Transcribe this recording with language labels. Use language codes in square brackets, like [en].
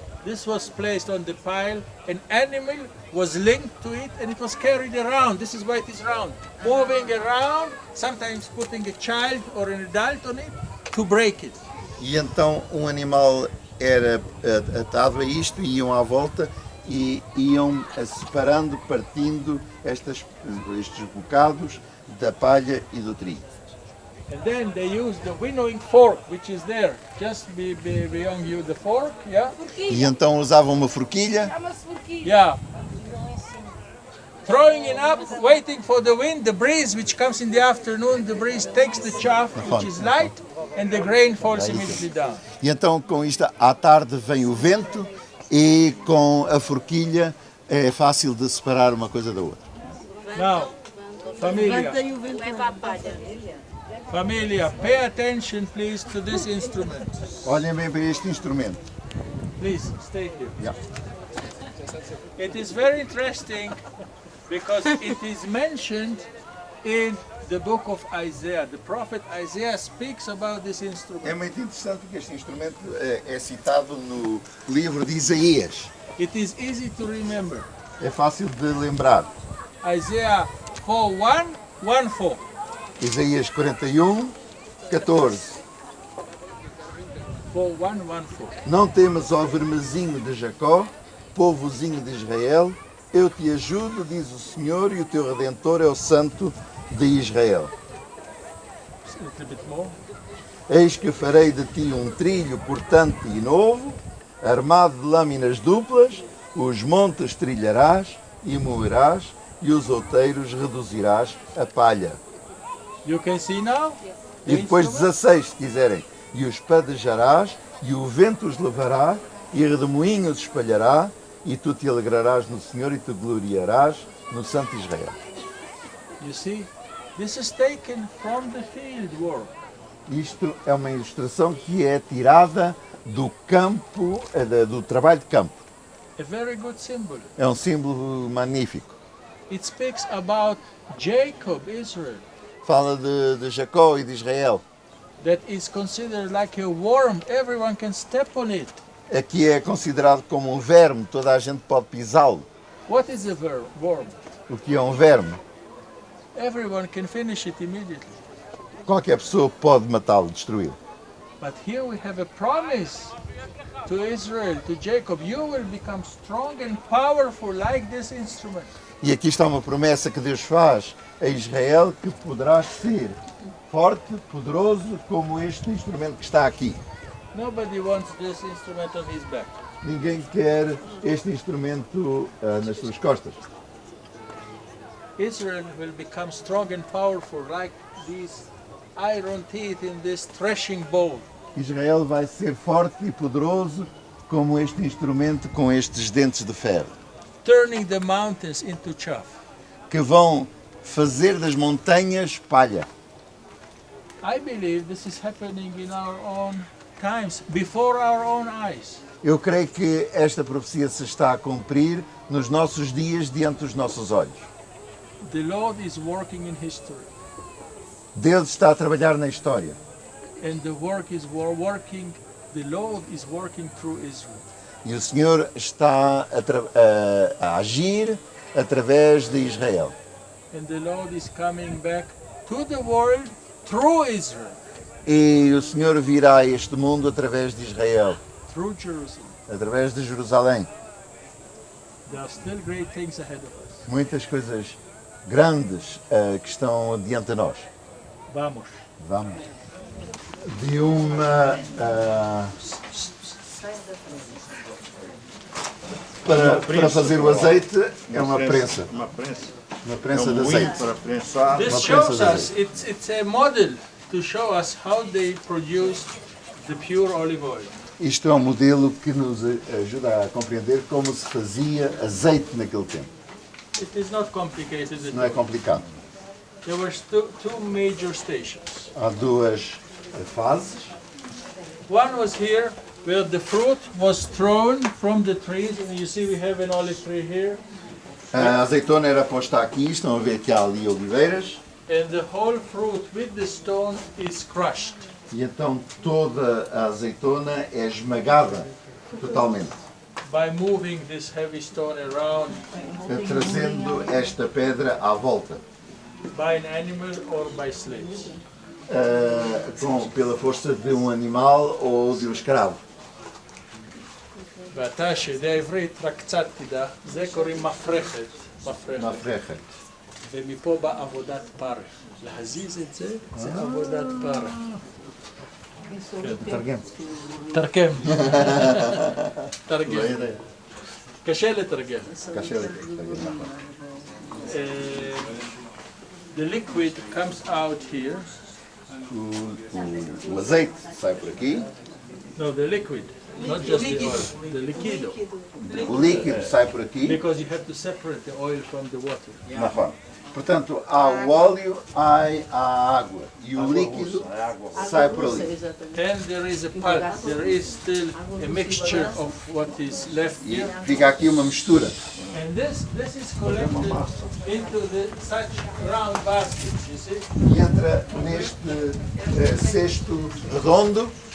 [en] This was placed on the pile. An animal was linked to it and it was carried around. This is why it is round. Moving around, sometimes putting a child or an adult on it to break it. [pt] E então um animal era atado a isto e iam à volta e iam separando, partindo estes bocados da palha e do trigo. [en] And then they used the winnowing fork, which is there, just beyond you, the fork, yeah? [pt] E então usavam uma forquilha, [en] Yeah. Throwing it up, waiting for the wind, the breeze which comes in the afternoon, the breeze takes the chaff, which is light, and the grain falls immediately down. [pt] e então com isto à tarde vem o vento e com a forquilha é fácil de separar uma coisa da outra. [en] Now, [pt] familia, familia, [en] pay attention please to this instrument. [pt] Olhem bem para este instrumento. [en] Please, stay here. Yeah. It is very interesting because it is mentioned in the book of Isaiah. The prophet Isaiah speaks about this [pt] É [en] instrument. [pt] muito interessante porque este instrumento é citado no livro de Isaías. [en] It is easy to remember. [pt] É fácil de lembrar. [en] Isaiah 4:1, 4. [pt] Isaías 41, 14. [en] 4:1, 4. [pt] Não temas, ó vermezinho de Jacó, povozinho de Israel, eu te ajudo, diz o Senhor, e o teu Redentor é o Santo de Israel. [en] A little bit more. [pt] Eis que farei de ti um trilho portante e novo, armado de lâminas duplas, os montes trilharás e moverás, e os outeiros reduzirás a palha. [en] You can see now? [pt] E depois 16, se quiserem. E os padejarás, e o vento os levará, e redemoinho os espalhará, e tu te alegrarás no Senhor e te gloriarás no Santo Israel. [en] You see? This is taken from the field work. [pt] Isto é uma ilustração que é tirada do campo, do trabalho de campo. [en] A very good symbol. [pt] É um símbolo magnífico. [en] It speaks about Jacob, Israel, [pt] Fala de Jacó e de Israel. [en] that is considered like a worm. Everyone can step on it. [pt] Aqui é considerado como um verme, toda a gente pode pisá-lo. [en] What is a worm? [pt] O que é um verme? [en] Everyone can finish it immediately. [pt] Qualquer pessoa pode matá-lo, destruí-lo. [en] But here we have a promise to Israel, to Jacob. You will become strong and powerful like this instrument. [pt] E aqui está uma promessa que Deus faz a Israel, que poderás ser forte, poderoso, como este instrumento que está aqui. [en] Nobody wants this instrument on his back. [pt] Ninguém quer este instrumento nas suas costas. [en] Israel will become strong and powerful like these iron teeth in this threshing bowl. [pt] Israel vai ser forte e poderoso como este instrumento com estes dentes de ferro, [en] Turning the mountains into chaff. [pt] que vão fazer das montanhas palha. [en] I believe this is happening in our own times, before our own eyes. [pt] Eu creio que esta profecia se está a cumprir nos nossos dias, diante dos nossos olhos. [en] The Lord is working in history, [pt] Deus está a trabalhar na história. [en] and the work is working. The Lord is working through Israel. [pt] E o Senhor está a agir através de Israel. [en] And the Lord is coming back to the world through Israel, [pt] E o Senhor virá a este mundo através de Israel, [en] through Jerusalem. [pt] através de Jerusalém. [en] There are still great things ahead of us. [pt] Muitas coisas grandes que estão diante de nós. Vamos. Vamos. De uma. Para fazer o azeite é uma prensa. Uma prensa. Uma prensa É um de moinho azeite. para prensar. [en] This [pt] Uma [en] shows [pt] prensa de [en] us, it's a model to show us how they produced the pure olive oil. [pt] Isto é um modelo que nos ajuda a compreender como se fazia azeite naquele tempo. [en] It is not complicated [pt] Não é [en] at all. [pt] complicado. [en] There were two major stations. [pt] Há duas fases. [en] One was here, where the fruit was thrown from the trees. And you see we have an olive tree here. [pt] A azeitona era posta aqui, estão a ver que há ali oliveiras. [en] And the whole fruit with the stone is crushed. [pt] E então toda a azeitona é esmagada totalmente, [en] By moving this heavy stone around [pt] trazendo esta pedra à volta, [en] by an animal or by slaves. [pt] pela força de um animal ou de um escravo. [he] ואתה שבעברית רק קצת תדע, זה קוראים מפרחת. Mafrecha. ומפה בא עבודת פרך. להזיז את זה, זה עבודת פרך. תרגם. תרגם. תרגם. קשה לתרגם. קשה לתרגם. [en] The liquid comes out here. [pt] O azeite sai por aqui, [en] No, the liquid. Not just the oil. The liquido. [pt] o líquido sai por aqui, [en] Because you have to separate the oil from the water. [pt] na forma. Portanto, há o óleo, há a água e o líquido sai por ali. [en] And there is a part, there is still a mixture of what is left [pt] E [en] here. [pt] fica aqui uma mistura. [en] And this is collected into such round baskets, you see. [pt] E entra neste cesto redondo.